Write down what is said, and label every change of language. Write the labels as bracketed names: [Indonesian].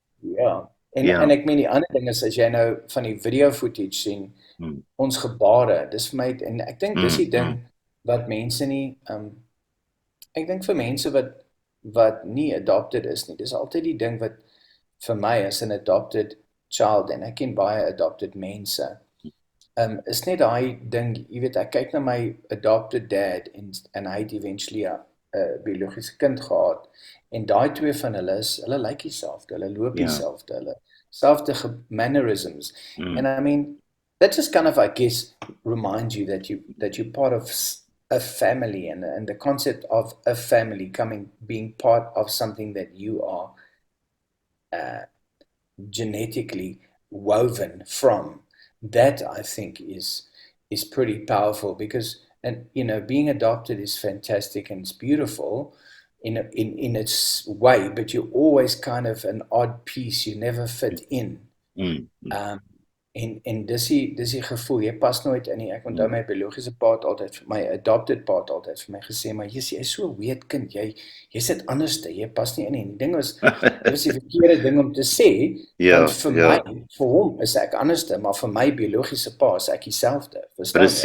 [Afrikaans] En ek meen, die ander ding is, as jy nou van die video footage sien, ons gebare, dis vir my, en ek dink dis die ding wat mense nie, ek dink vir mense wat nie adopted is nie, dis altyd die ding wat vir my as 'n adopted child, en ek ken baie adopted mense, is net daai ding, jy weet, ek kyk na my adopted dad en hy het eventually 'n biologiese kind gehad en daai twee van hulle lyk dieselfde, hulle loop Ja. dieselfde, hulle selfde mannerisms. Mm. [English] And I mean, that just kind of, I guess, reminds you that you're part of a family and the concept of a family being part of something that you are genetically woven from. That I think is pretty powerful because, and being adopted is fantastic and it's beautiful in its way, but you're always kind of an odd piece. You never fit in. Mm. [Afrikaans] En dis die gevoel, jy pas nooit in nie. Ek onthou my biologiese pa het altyd vir my, adopted pa het altyd vir my gesê, maar jy is so weird kind, jy sit anderste, jy pas nie in nie. En die ding was, dit was die verkeerde ding om te sê, Ja, want vir ja. my, vir hom is ek anderste, maar vir my biologiese pa is ek dieselfde, verstaan jy?